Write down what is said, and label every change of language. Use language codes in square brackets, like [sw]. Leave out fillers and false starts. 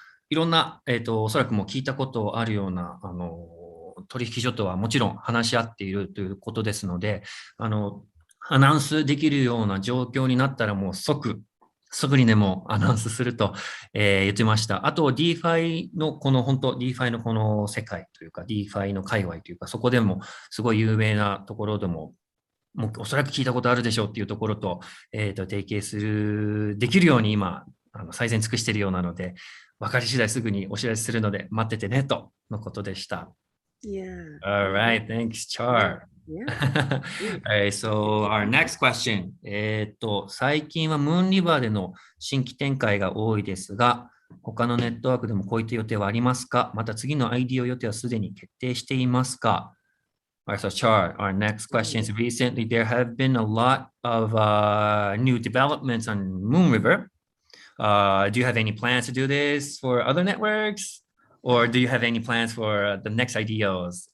[ja] いろんな、おそらくもう聞いたことあるような、取引所とはもちろん話し合っているということですので、アナウンスできるような状況になったらもう即にでもアナウンスすると、言ってました。あと、DeFi のDeFi のこの世界というか、DeFi の界隈というか、そこでもすごい有名なところでもおそらく聞いたことあるでしょうっていうところと、提携できるように今、最善尽くしているようなので、分かり次第すぐにお知らせするので待っててねとのことでした。 [en] Yeah. All right, thanks, Char. Yeah. Alright, so our next question. [ja] 最近はムーンリバーでの新規展開が多いですが、他のネットワークでもこういった予定はありますか？また次の IDO 予定はすでに決定していますか？ [en] Alright, so Char, our next question is recently there have been a lot of new developments on Moon River. Do you have any plans to do this for other networks? Or do you have any plans for the next IDOs?